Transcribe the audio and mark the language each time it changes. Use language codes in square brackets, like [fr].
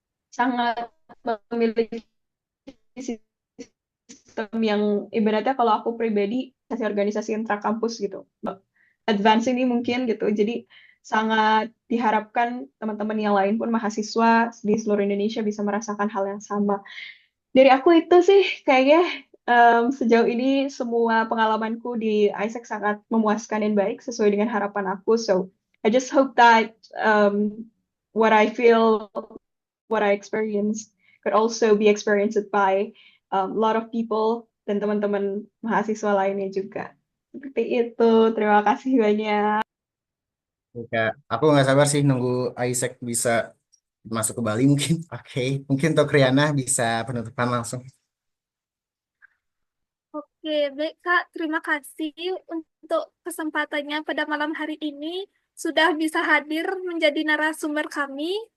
[id] sangat memiliki sistem yang ibaratnya kalau aku pribadi organisasi intrakampus gitu, advance ini mungkin gitu, jadi sangat diharapkan teman-teman yang lain pun mahasiswa di seluruh Indonesia bisa merasakan hal yang sama. Dari aku itu sih kayaknya sejauh ini semua pengalamanku di Isaac sangat memuaskan dan baik sesuai dengan harapan aku. [en] So I just hope that what I feel, what I experience could also be experienced by a lot of people [id] dan teman-teman mahasiswa lainnya juga. Seperti itu. Terima kasih banyak. Kak, aku nggak sabar sih nunggu Isaac bisa masuk ke Bali mungkin. Oke, mungkin untuk Riana bisa penutupan langsung. Oke, baik Kak. Terima kasih untuk kesempatannya pada malam hari ini sudah bisa hadir menjadi narasumber kami.